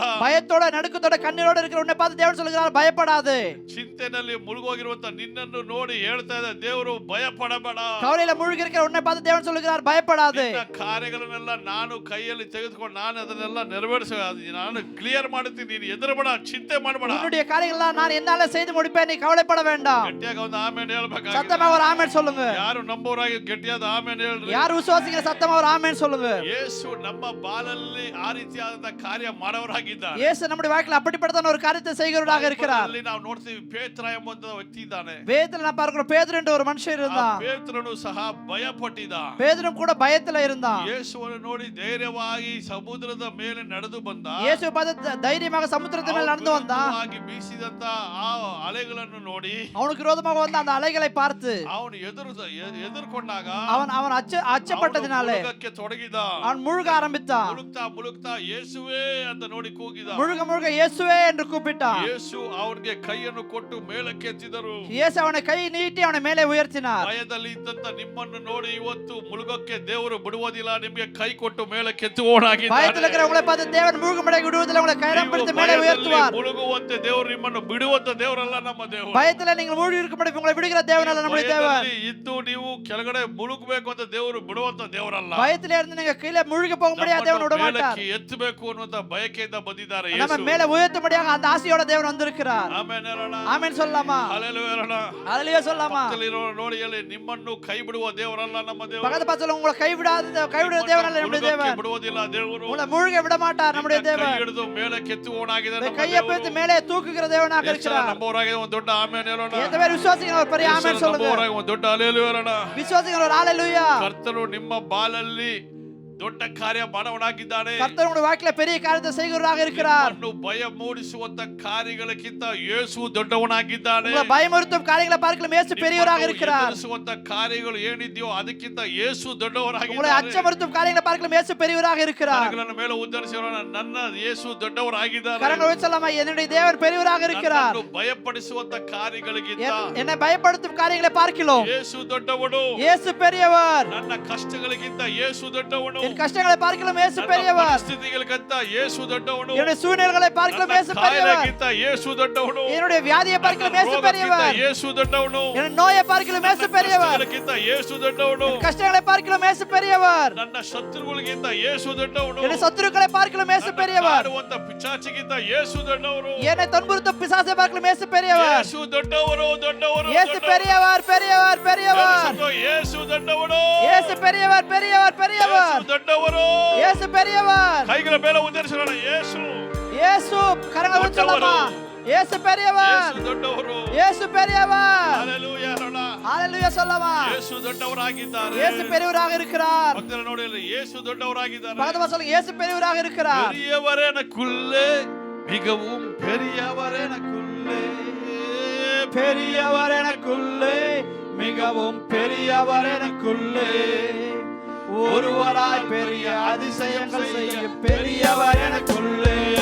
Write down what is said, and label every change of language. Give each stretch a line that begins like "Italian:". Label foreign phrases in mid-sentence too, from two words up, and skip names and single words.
Tamil: பயத்தோட நடுக்கத்தோட கண்ணீரோட இருக்கிற உன்னை பார்த்து தேவன் சொல்லுகிறார், பயப்படாதே.
Kannada: ಚಿಂತೆನಲ್ಲಿ ಮುಳುಗೋಗಿರುವಂತ ನಿನ್ನನ್ನು ನೋಡಿ ಹೇಳ್ತಾ ಇದ್ದಾರೆ ದೇವರು, ಭಯಪಡಬೇಡ.
Tamil: கவலையில மூழ்கி இருக்கிற உன்னை பார்த்து தேவன் சொல்லுகிறார், பயப்படாதே.
Kannada: ಕಾರ್ಯಗಳನ್ನೆಲ್ಲ ನಾನು ಕೈಯಲ್ಲಿ ತೆಗೆದುಕೊಂಡು ನಾನು ಅದನ್ನೆಲ್ಲ ನೆರವೇರಿಸ, ನಾನು ಕ್ಲಿಯರ್ ಮಾಡುತ್ತೀನಿ, ನೀನು ಹೆದರಬೇಡ, ಚಿಂತೆ ಮಾಡಬೇಡ.
Tamil: உன்னுடைய காரியங்களை நான் என்னால செய்து முடிப்பேன், நீ கவலைப்பட வேண்டாம்.
Kannada: ಗಟ್ಟಿಯಾಗಿ ಒಂದು ಆಮೇನ್ ಹೇಳ್ಬೇಕಾಗಿದೆ.
Tamil: சத்தமா ஒரு ஆமென் சொல்லுங்க.
Kannada: ಯಾರು ನಂಬೋರಾಗಿ ಗಟ್ಟಿಯಾದ ಆಮೇನ್ ಹೇಳ್ರಿ.
Tamil: யார் விசுவாசிக்கிற சத்தமா ஒரு ஆமென் சொல்லுங்க.
Kannada: ಯೇಸು ನಮ್ಮ ಬಾಳಲ್ಲಿ ಆ ರೀತಿಯಾದಂತ ಕಾರ್ಯ ಮಾಡೋರಾಗಿದ್ದಾರೆ.
Tamil: இயேசு நம்முடைய வாழ்க்கையில அப்படிப்பட்டதான ஒரு காரியத்தை செய்கிறவராக இருக்கிறார்.
Kannada: ನಾವು ನೋಡ್ತೀವಿ, ಪೇತ್ರ ಎಂಬ ವ್ಯಕ್ತಿ ಇದ್ದಾನೆ.
Tamil: வேதத்துல நான் பார்க்கிறோம், பேதுரு என்ற ஒரு மனுஷன் இருந்தான்.
Kannada: ಪೇತ್ರ ಪೇತ್ರನು ಸಹ ಭಯಪಟ್ಟಿದ್ದ.
Tamil: பேதுரும் கூட பயத்துல இருந்தான்.
Kannada: ಯೇಸುವನ್ನು ನೋಡಿ ಧೈರ್ಯವಾಗಿ ಸಮುದ್ರದ ಮೇಲೆ ನಡೆದು ಬಂದ.
Tamil: இயேசு பார்த்து தைரியமாக சமுத்திரத்து மேல் நடந்து வந்தான்.
Kannada: ವಿರುದ್ಧವಾಗಿ ಬೀಸಿದಂತ ಆ ಅಲೆಗಳನ್ನು ನೋಡಿ
Tamil: அவனுக்கு விரோதமாக வந்த அந்த அலைகளை பார்த்து
Kannada: ಅವನು ಎದುರ್ಕೊಂಡಾಗ
Tamil: அவன் அச்சப்பட்டதினாலே
Kannada: ಮುಳುಗಕ್ಕೆ ತೊಡಗಿದ.
Tamil: அவன் ಮುಳುக ஆரம்பித்தான்.
Kannada: ಮುಳುಗ್ತಾ ಯೇಸುವೇ ಅಂತ ನೋಡಿ ಕೂಗಿದ.
Tamil: முழுக இயேசுவே என்று கூப்பிட்டான்.
Kannada: ಯೇಸು ಅವನಿಗೆ ಕೈಯನ್ನು ಕೊಟ್ಟು ಮೇಲಕ್ಕೆತ್ತಿದರು.
Tamil: இயேசு அவனை கை நீட்டி அவனை மேலே உயர்த்தினார்.
Kannada: ಭಯದಲ್ಲಿ ಇದ್ದಂತ ನಿಮ್ಮನ್ನು ನೋಡಿ ಇವತ್ತು ಮುಳುಗಕ್ಕೆ ದೇವರು ಬಿಡುವುದಿಲ್ಲ, ನಿಮಗೆ ಕೈ ಕೊಟ್ಟು ಮೇಲಕ್ಕೆತ್ತುವವನಾಗಿದ್ದಾನೆ.
Tamil: பயத்தில் இருக்கிறவங்களை பார்த்து தேவன் முழுகும்படி விடுவதில்லை, உங்களை கைரம் பிடித்து மேலே உயர்த்துவார்.
Kannada: ಮುಳುಗುವಂತೆ ದೇವರು ನಿಮ್ಮನ್ನು ಬಿಡುವಂತ ದೇವರಲ್ಲ ನಮ್ಮ ದೇವರು.
Tamil: பயத்தில் நீங்கள் மூழ்கி இருக்கும்படி உங்களை விடுகிற தேவன் அல்ல நம்முடைய தேவன்.
Kannada: ಇದ್ದು ನೀವು ಕೆಳಗಡೆ ಮುಳುಗಬೇಕು ಅಂತ ದೇವರು ಬಿಡುವಂತ ದೇವರಲ್ಲ.
Tamil: பயத்தில் இருந்து நீங்க கீழே மூழ்கி போகும்படியாக தேவன் விட மாட்டார்.
Kannada: ಎತ್ತಬೇಕು ಅನ್ನುವಂತ ಬಯಕೆಯಿಂದ ಬಂದಿದ್ದಾರೆ.
Tamil: நம்ம மேலே உயர்த்தும்படியாக அந்த ஆசையோட தேவன் வந்திருக்கிறார்.
Kannada: ಆಮೆನ್ ಹೇಳೋಣ.
Tamil: ஆமென் சொல்லலாமா?
Kannada: ಹಲ್ಲೆಲೂಯಾ ಹೇಳೋಣ.
Tamil: ஹல்லேலூயா சொல்லலாமா?
Kannada: ಪಕ್ಕದಲ್ಲಿರೋ ನೋಡಿ ಹೇಳಿ, ನಿಮ್ಮನ್ನು ಕೈ ಬಿಡುವ ದೇವರಲ್ಲ ನಮ್ಮ ದೇವರು.
Tamil: பக்கத்து பக்கத்துல உங்களை கைவிடுற தேவன் அல்ல நம்முடைய தேவன்.
Kannada: ಬಿಡುವುದಿಲ್ಲ ದೇವರು.
Tamil: உங்களை மூழ்க விட மாட்டார் நம்முடைய தேவன்.
Kannada: ಕೈ ಹಿಡಿದು ಮೇಲಕ್ಕೆತ್ತುವವನಾಗಿದ್ದಾನೆ ನಮ್ಮ
Tamil: கையை
Kannada: ದೇವರು.
Tamil: பிடித்து மேலே தூக்குகிற தேவனாக இருக்கிறார்.
Kannada: ನಂಬೋರಾಗಿದೆ ಒಂದು ದೊಡ್ಡ ಆಮೆನ್ ಹೇಳೋಣ.
Tamil: எத்தனை பேர் விசுவாசிக்கிறீங்க? ஒரு பெரிய ஆமென் சொல்லுங்க.
Kannada: ನಂಬೋರಾಗಿದೆ ಒಂದು ದೊಡ್ಡ ಹಲ್ಲೆಲೂಯಾ ಹೇಳೋಣ.
Tamil: விசுவாசிக்கிறீங்க? ஒரு ஹல்லேலூயா.
Kannada: ಕರ್ತನು ನಿಮ್ಮ ಬಾಲಲ್ಲಿ ದೊಡ್ಡ ಕಾರ್ಯ ಮಾಡವನಾಗಿದ್ದಾನೆ.
Tamil: கர்த்தர் உங்களுடைய வாழ்க்கையில பெரிய காரியத்தை செய்கிறவராக இருக்கிறார்.
Kannada: ನಿಮ್ಮನ್ನು ಭಯ ಮೂಡಿಸುವಂತ ಕಾರ್ಯಗಳಕ್ಕಿಂತ ಯೇಸು ದೊಡ್ಡವನಾಗಿದ್ದಾನೆ.
Tamil: உங்களை பயமுறுத்தும் காரியங்களை பார்க்கலாம் இயேசு பெரியவராக இருக்கிறார்.
Kannada: ಎದುರಿಸುವಂತ ಕಾರ್ಯಗಳು ಏನಿದೆಯೋ ಅದಕ್ಕಿಂತ ಯೇಸು
Tamil: உங்களை
Kannada: ದೊಡ್ಡವರಾಗಿದ್ದಾನೆ.
Tamil: அச்சமுறுத்தும் காரியங்களை பார்க்கலாம் இயேசு பெரியவராக இருக்கிறார்.
Kannada: ಕರಗಳನ್ನು ಮೇಲೆ ಉದ್ದರಿಸೋಣ. ನನ್ನ ಯೇಸು ದೊಡ್ಡವರಾಗಿದ್ದಾನೆ.
Tamil: கரங்களை உயர்த்தலாமா? என்னுடைய தேவன் பெரியவராக இருக்கிறார்.
Kannada: ನನ್ನನ್ನು ಭಯಪಡಿಸುವಂತ ಕಾರ್ಯಗಳಿಗಿಂತ
Tamil: என்னை பயப்படுத்தும் காரியங்களை பார்க்கலாம்
Kannada: ಯೇಸು ದೊಡ್ಡವನು.
Tamil: இயேசு பெரியவர்.
Kannada: ನನ್ನ ಕಷ್ಟಗಳಿಗಿಂತ ಯೇಸು ದೊಡ್ಡವನು.
Tamil: என் கஷ்டங்களை பார்க்கலாம் இயேசு
Kannada: ನನ್ನ
Tamil: பெரியவர்.
Kannada: ಪರಿಸ್ಥಿತಿಗಳಿಗಿಂತ ಯೇಸು ದೊಡ್ಡವನು.
Tamil: என்னுடைய சூழ்நிலைகளை பார்க்கலாம் இயேசு
Kannada: ನನ್ನ
Tamil: பெரியவர்.
Kannada: ಕಾಯಿಲೆಗಿಂತ ಯೇಸು ದೊಡ್ಡವನು.
Tamil: என்னுடைய வியாதியை பார்க்கலாம் இயேசு பெரியவர்.
Kannada: ಯೇಸು ದೊಡ್ಡವನು.
Tamil: என்னுடைய நோயை பார்க்கலாம் இயேசு பெரியவர்.
Kannada: ಕಷ್ಟಗಳಿಗಿಂತ ಯೇಸು ದೊಡ್ಡವನು.
Tamil: கஷ்டங்களை பார்க்கலாம் இயேசு பெரியவர்.
Kannada: ನನ್ನ ಶತ್ರುಗಳಿಗಿಂತ ಯೇಸು ದೊಡ್ಡವನು.
Tamil: என்னுடைய சத்துருக்களை பார்க்கலாம் இயேசு பெரியவர்.
Kannada: ಆಡುವಂತ ಪಿಚಾಚಿಗಿಂತ ಯೇಸು ದೊಡ್ಡವರು.
Tamil: என்னை துன்புறுத்தும் பிசாசை பார்க்கலாம் இயேசு பெரியவர்.
Kannada: ಯೇಸು ದೊಡ್ಡವರು ದೊಡ್ಡವರು.
Tamil: இயேசு பெரியவர் பெரியவர் பெரியவர்.
Kannada: ಯೇಸು ದೊಡ್ಡವರು.
Tamil: இயேசு பெரியவர் பெரியவர் பெரியவர்.
Kannada: ಯೇಸು ದೊಡ್ಡವರು.
Tamil: இயேசு பெரியவர்.
Kannada: ಕೈಗಳ ಮೇಲೆ ಉತ್ತರಿಸೋಣ. ಯೇಸು
Tamil: இயேசு கரங்களை உயர்த்தலாமா? இயேசு பெரியவர்.
Kannada: ಯೇಸು ದೊಡ್ಡವರು.
Tamil: இயேசு பெரியவர்.
Kannada: ಹಲ್ಲೆಲೂಯಾ ಹೇಳೋಣ.
Tamil: ஹalleluya சொல்லலாமா?
Kannada: ಯೇಸು ದೊಡ್ಡವರಾಗಿದ್ದಾರೆ.
Tamil: இயேசு பெரியவராக இருக்கிறார்.
Kannada: ಭಕ್ತರ ನೋಡಿ, ಯೇಸು ದೊಡ್ಡವರಾಗಿದ್ದಾರೆ.
Tamil: பக்கத்துல சொல்லுங்க, இயேசு பெரியவராக இருக்கிறார். பெரியவரெனக்குள்ளே மிகவும் பெரியவரெனக்குள்ளே பெரியவர் எனக்குள்ளே மிகவும் பெரியவர் எனக்குள்ளே ஒருவராய் பெரிய அதிசயங்கள் செய்யும் பெரியவர் எனக்குள்ளே